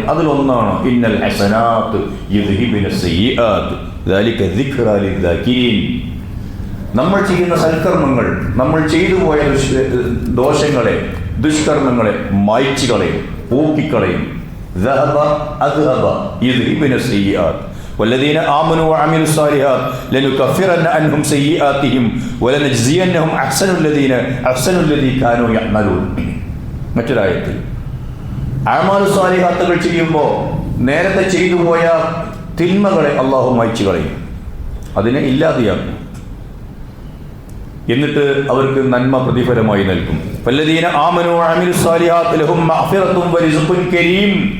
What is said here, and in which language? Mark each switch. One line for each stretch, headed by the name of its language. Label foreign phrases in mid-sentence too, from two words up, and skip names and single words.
Arabic: അതിലൊന്നാണ് إن الحسنات يذهبن السيئات ذلك ذكرى للذاكرين.
Malayalam: നമ്മൾ ചെയ്യുന്ന സൽക്കർമ്മങ്ങൾ, നമ്മൾ ചെയ്തു പോയ ദോഷങ്ങളെ, ദുഷ്കർമ്മങ്ങളെ മായ്ച്ചു കളയും, പോക്കിക്കളയും.
Arabic: ذهب أذهب يذهبن السيئات والذين آمنوا وعملوا الصالحات لنكفرن عنهم سيئاتهم ولنجزينهم أحسن الذي كانوا يعملون.
Malayalam: മറ്റൊരായത്തിൽ
Arabic: أعمال صالحات
Malayalam: ചെയ്യുമ്പോൾ നേരത്തെ ചെയ്തു പോയ തിന്മകളെ അല്ലാഹു മായ്ച്ചു കളയും, അതിനെ ഇല്ലാതെയാക്കും. എന്നിട്ട് അവർക്ക് നന്മ പ്രതിഫലമായി നൽകും.
Arabic: والذين آمنوا وعملوا الصالحات لهم مغفرة ورزق كريم.